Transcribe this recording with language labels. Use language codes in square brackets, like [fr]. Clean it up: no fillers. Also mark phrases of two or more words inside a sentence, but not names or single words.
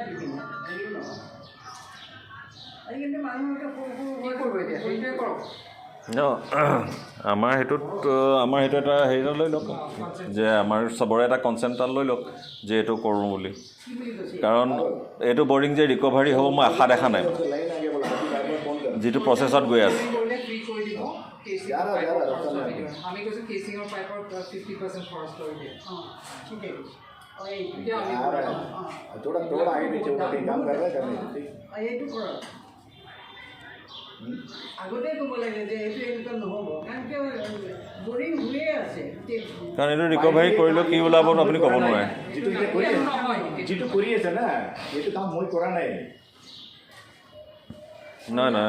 [bn] কি করবো এটা সেইটাই করো। [as] আমাৰ সেইটোত এটা হেৰি লৈ লওক যে আমাৰ চবৰে এটা কনচেণ্ট এটা লৈ লওক যে এইটো কৰোঁ বুলি, কাৰণ এইটো বৰিং যে ৰিকভাৰী হ'ব মই আশা দেখা নাই যিটো প্ৰচেছত গৈ আছে। [hi] थोड़ा आगे पीछे होगा काम कर रहा है करने [as] আগতে ক'ব লাগে যে এইটো এনেকুৱা নহ'ব, কাৰণ কিয় বৰিং হৈয়ে আছে। কাৰণ এইটো ৰিকভাৰী কৰিলেও কি ওলাব আপুনি ক'ব নোৱাৰে। যিটো কৰি আছে না এইটো কাম মই কৰা নাই। নাই